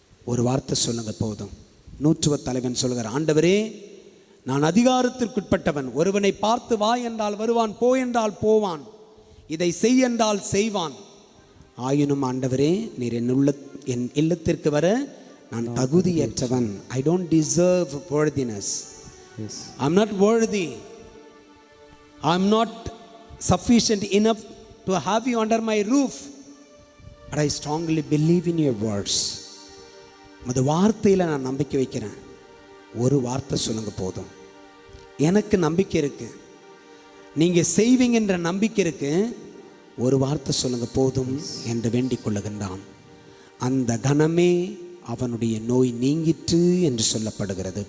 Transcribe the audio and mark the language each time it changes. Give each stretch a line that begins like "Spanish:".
Tamil: ஒரு வார்த்தை சொல்லுங்க போதும். 100 தலைவன் சொல்லுகிறார், ஆண்டவரே, நான் அதிகாரத்திற்குட்பட்டவன். ஒருவனை பார்த்து வா என்றால் வருவான், போ என்றால் போவான், இதை செய் என்றால் செய்வான். ஆயினும் ஆண்டவரே, நீர் என் இல்லத்திற்கு வர நான் தகுதியற்றவன்.
English: I don't deserve worthiness. I'm not worthy. I'm not sufficient enough to have you under my roof. But I strongly believe in your words.
Tamil: உமது வார்த்தையில் நான் நம்பிக்கை வைக்கிறேன். ஒரு வார்த்தை சொல்லுங்க போதும், எனக்கு நம்பிக்கை இருக்கு, நீங்கள் செய்வீங்கன்ற நம்பிக்கை இருக்கு. ஒரு வார்த்தை சொல்லுங்க போதும் என்று வேண்டிக் கொள்ளுகின்றான். அந்த கணமே அவனுடைய நோய் நீங்கிற்று என்று சொல்லப்படுகிறது.